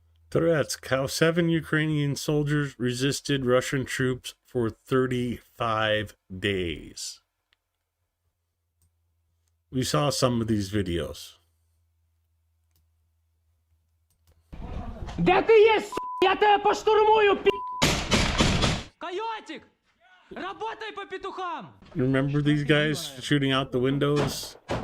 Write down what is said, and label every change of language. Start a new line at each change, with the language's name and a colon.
English: Threats. How 7 Ukrainian soldiers resisted Russian troops for 35 days. We saw some of these videos.
Ukrainian: Де ти є, Я тебе поштурмую, Койотик!
Russian: Работай по петухам!
English: Remember these guys shooting out the windows?